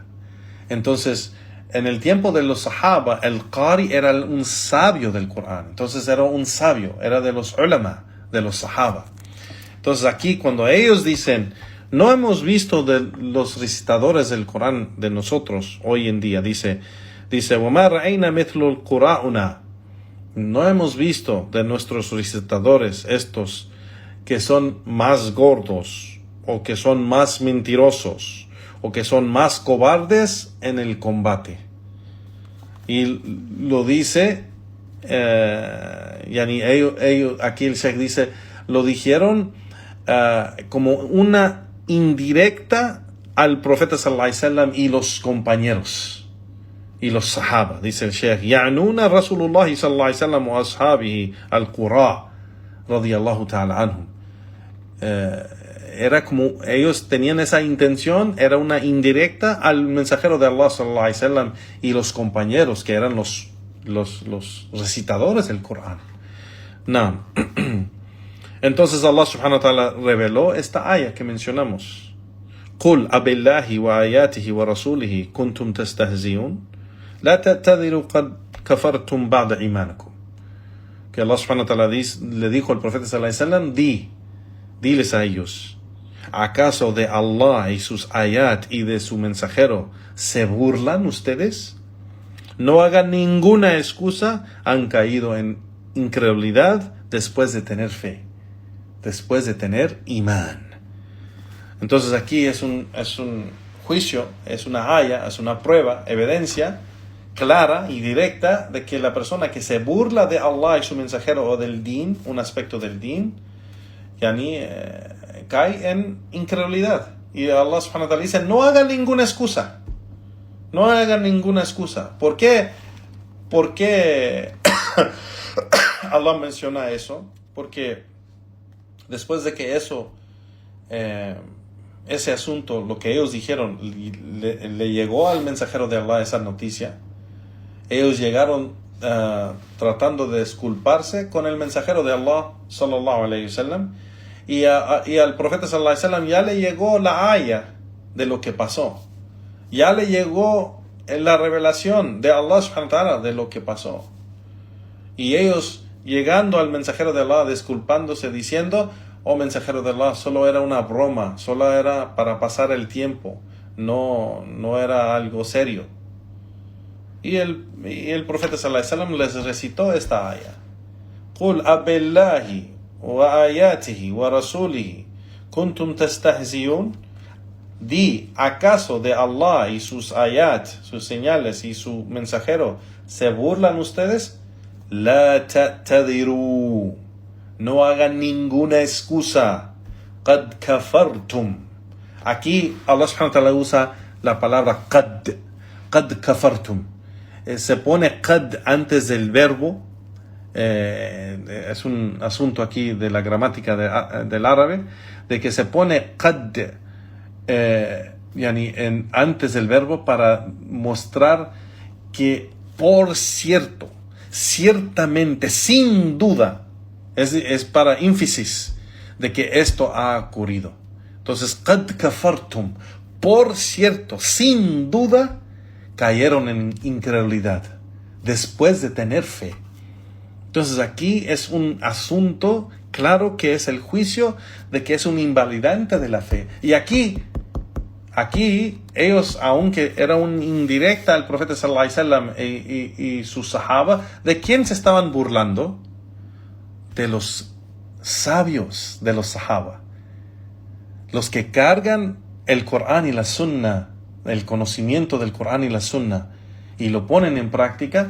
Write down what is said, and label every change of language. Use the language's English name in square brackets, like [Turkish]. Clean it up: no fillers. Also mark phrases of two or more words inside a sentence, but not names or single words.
[Spanish] Entonces, en el tiempo de los Sahaba, el Qari era un sabio del Corán. Entonces era un sabio, era de los ulama, de los Sahaba. Entonces aquí cuando ellos dicen, no hemos visto de los recitadores del Corán de nosotros hoy en día, dice [Arabic] وَمَا رَأَيْنَا مِثْلُ الْقُرَاءُنَا, [Spanish] no hemos visto de nuestros recitadores estos que son más gordos, o que son más mentirosos, o que son más cobardes en el combate. Y lo dice, aquí el Sheikh dice, lo dijeron como una indirecta al profeta [Arabic] صلى الله عليه وسلم [Spanish] y los compañeros y los sahaba. Dice el Sheikh, [Arabic] يعنون رسول الله صلى الله عليه وسلم وأصحابه القراء رضي الله تعالى عنهم. [Spanish] Era como ellos tenían esa intención, era una indirecta al mensajero de Allah [Arabic] صلى الله عليه وسلم [Spanish] y los compañeros que eran los recitadores del Corán. No. Entonces Allah [Arabic] سبحانه وتعالى [Spanish] reveló esta aya que mencionamos. [Arabic] قُلْ أَبِاللَّهِ وَآيَاتِهِ وَرَسُولِهِ كُنْتُمْ تَسْتَهْزِئُونَ لَا تَعْتَذِرُوا قَدْ كَفَرْتُمْ بَعْدَ إِيمَانِكُمْ. [Spanish] Que Allah [Arabic] سبحانه وتعالى [Spanish] le dijo al profeta [Arabic] صلى الله عليه وسلم, [Spanish] diles a ellos, ¿acaso de Allah y sus ayat y de su mensajero se burlan ustedes? No hagan ninguna excusa, han caído en incredulidad después de tener fe, después de tener imán. Entonces aquí es un juicio, es una aya, es una prueba, evidencia clara y directa de que la persona que se burla de Allah y su mensajero o del din, un aspecto del din, cae en incredulidad. Y Allah [Arabic] سبحانه وتعالى [Spanish] dice, no hagan ninguna excusa. No hagan ninguna excusa. ¿Por qué? ¿Por qué Allah menciona eso? Porque después de que ese asunto, lo que ellos dijeron, le llegó al mensajero de Allah esa noticia, ellos llegaron tratando de disculparse con el mensajero de Allah [Arabic] صلى الله عليه وسلم, [Spanish] y al profeta [Arabic] صلى الله عليه وسلم [Spanish] ya le llegó la aya de lo que pasó, ya le llegó la revelación de Allah [Arabic] سبحانه وتعالى [Spanish] de lo que pasó, y ellos llegando al mensajero de Allah disculpándose diciendo, oh mensajero de Allah, solo era una broma, solo era para pasar el tiempo, no era algo serio. Y el profeta [Arabic] صلى الله عليه وسلم [Spanish] les recitó esta aya. [Arabic] قُلْ أَبِاللَّهِ وَآيَاتِهِ وَرَسُولِهِ كُنْتُمْ تَسْتَهْزِئُونَ. [Spanish] Di, ¿acaso de Allah y sus ayat, sus señales y su mensajero se burlan ustedes? [Arabic] لَا تَعْتَذِرُوا, [Spanish] no hagan ninguna excusa. [Arabic] قَدْ كَفَرْتُمْ. [Spanish] Aquí Allah [Arabic] سبحانه وتعالى [Spanish] usa la palabra [Arabic] قَدْ كَفَرْتُمْ. [Spanish] Se pone qad antes del verbo. Es un asunto aquí de la gramática del árabe, de que se pone qad antes del verbo para mostrar que por cierto, ciertamente, sin duda, es para énfasis de que esto ha ocurrido. Entonces, [Arabic] قد كفرتم, [Spanish] por cierto, sin duda, cayeron en incredulidad después de tener fe. Entonces aquí es un asunto claro que es el juicio de que es un invalidante de la fe. Y aquí aquí ellos, aunque era una indirecta al profeta [Arabic] صلى الله عليه وسلم [Spanish] y sus sahaba, ¿de quién se estaban burlando? De los sabios de los sahaba, los que cargan el Corán y la Sunna, el conocimiento del Corán y la Sunna, y lo ponen en práctica.